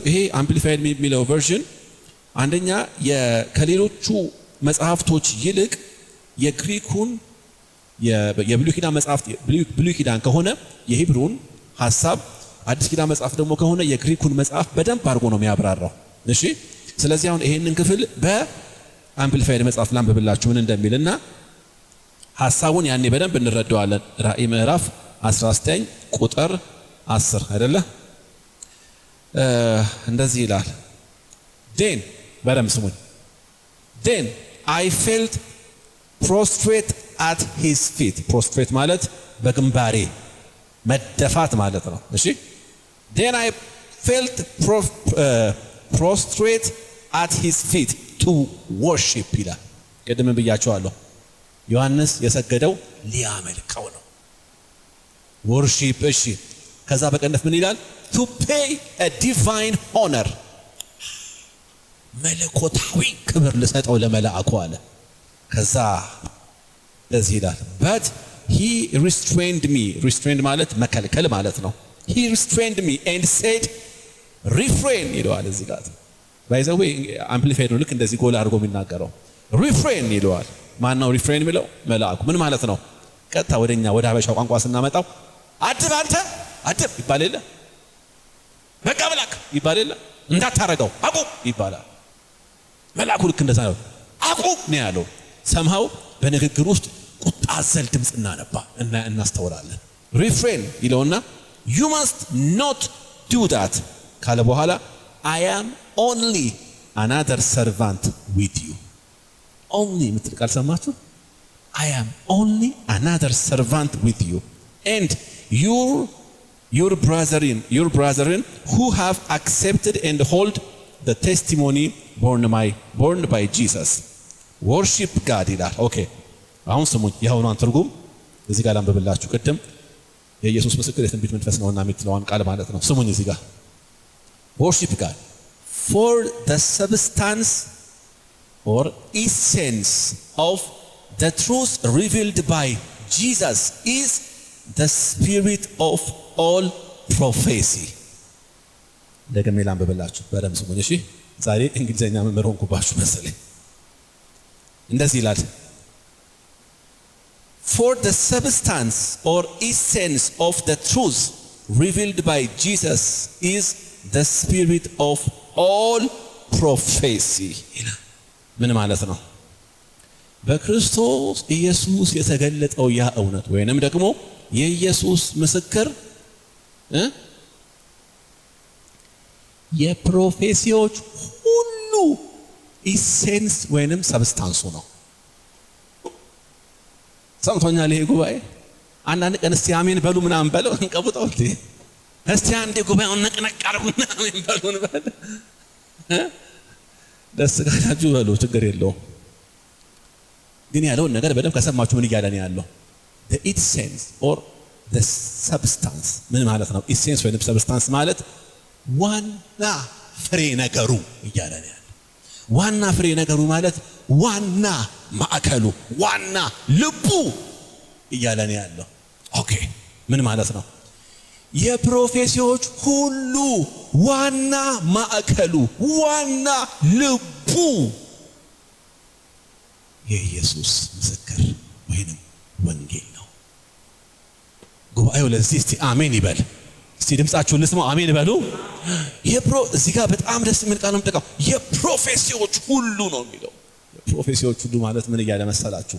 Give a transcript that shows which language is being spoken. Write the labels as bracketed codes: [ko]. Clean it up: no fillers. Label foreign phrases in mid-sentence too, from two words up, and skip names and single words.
[am] ይሄ አምፕሊፋይድ የሚለው ቨርዥን አንደኛ ከሌሎቹ መጽሐፍቶች ይልቅ የግሪኩን የብሉይ ኪዳን መጽሐፍት ብሉይ ኪዳን ከሆነ የሂብሩን ሐሳብ፣ አዲስ ኪዳን መጽሐፍ ደግሞ ከሆነ የግሪኩን መጽሐፍ በደንብ አድርጎ ነው የሚያብራራው። እሺ ስለዚህ አሁን ይሄንን ክፍል በአምፕሊፋይድ መጽሐፍ ላንብብላችሁ ምን እንደሚልና ሐሳቡን ያኔ በደንብ እንረዳዋለን። ራእይ ምዕራፍ 19 ቁጥር 10 አይደለ? እንደዚህ ይላል። ዴን በደንብ ስሙኝ። ዴን [en] I felt prostrate at his feet. [am] prostrate ማለት በግንባሬ መደፋት ማለት ነው። እሺ [en] then I felt prostrate at his feet to worship [am] ይላል። ቀደም ብያቸዋለሁ። ዮሐንስ የሰገደው ሊያመልከው ነው። worship። እሺ ከዛ በቀንፍ ምን ይላል? [en] to pay a divine honor [am] መለኮታዊ ክብር ልሰጠው ለመላእክቱ አለ። ከዛ ለዚህ ይላል [en] but he restrained me። [am] restrained ማለት መከልከል ማለት ነው። [en] he restrained me and said refrain [am] ይለዋል። እዚህ ጋር [en] by the way amplified [am] ነው ልክ እንደዚህ ጎል አድርጎ የሚናገረው refrain ይለዋል። ማን ነው refrain የሚለው? መልአኩ። ምን ማለት ነው? ቀጥታ ወደኛ ወደ ሀበሻው ቋንቋ ስናመጣው አድብ አንተ አድብ ይባል የለ፣ በቃ ብላክ ይባል የለ፣ እንዳታረገው አቁም ይባላል። መልአኩ ልክ እንደዛ ነው። አቁም ነው ያለው። ሰምሃው በንግግር ውስጥ ቁጣ አዘል ድምጽ እናስተውላለን። refrain ይለውና [en] you must not do that [am] ካለ በኋላ [en] I am only another servant with you። [am] only ምትል ቃል ሰማችሁ? [en] I am only another servant with you and your brethren who have accepted and hold the testimony borne by Jesus worship God ይላል። [am] ኦኬ አሁን ስሙኝ። የአሁኗን ትርጉም እዚህ ጋር ላንብብላችሁ። ቅድም የኢየሱስ ምስክር የትንቢት መንፈስ ነውና የምትለዋን ቃል ማለት ነው። ስሙኝ እዚህ ጋር [en] worship God for the substance or essence of the truth revealed by Jesus is the spirit of all prophecy። [am] ደግሜ ላንብብላችሁ በደምብ ስሙኝ እሺ። ዛሬ እንግሊዘኛ መምህር ሆንኩባችሁ መሰለኝ። እንደዚህ ይላል [en] for the substance or essence of the truth revealed by Jesus is the spirit of all prophecy። [am] ምን ማለት ነው? በክርስቶስ ኢየሱስ የተገለጠው ያ እውነት ወይንም ደግሞ የኢየሱስ ምስክር የፕሮፌሲዎች ሁሉ ኢሴንስ ወይንም ሰብስታንሱ ነው። ሰምቶኛል ይሄ ጉባኤ? አንዳንድ ቀን እስቲ አሜን በሉ ምናምን በለው እንቀቡጠው እንዴ! እስቲ አንዴ ጉባኤውን ነቅነቅ አድርጉና አሜን በሉ እንበል። ደስ ካላችሁ በሉ ችግር የለውም። ግን ያለውን ነገር በደንብ ከሰማችሁ ምን እያለ ነው ያለው? [en] the essence or the substance [am] ምን ማለት ነው? essence ወይንም substance ማለት ዋና ፍሬ ነገሩ እያለ ነው ያለው። ዋና ፍሬ ነገሩ ማለት ዋና ማዕከሉ፣ ዋና ልቡ እያለ ነው ያለው። ኦኬ ምን ማለት ነው? የፕሮፌሲዎች ሁሉ ዋና ማዕከሉ፣ ዋና ልቡ የኢየሱስ ምስክር ወይንም ወንጌል ነው። ጉባኤው ለዚህ እስቲ አሜን ይበል። እስቲ ድምጻችሁን ልስማው፣ አሜን በሉ። እዚህ ጋር በጣም ደስ የሚል ቃል ነው የምጠቀመው። የፕሮፌሲዎች ሁሉ ነው የሚለው። የፕሮፌሲዎች ሁሉ ማለት ምን እያለ መሰላችሁ?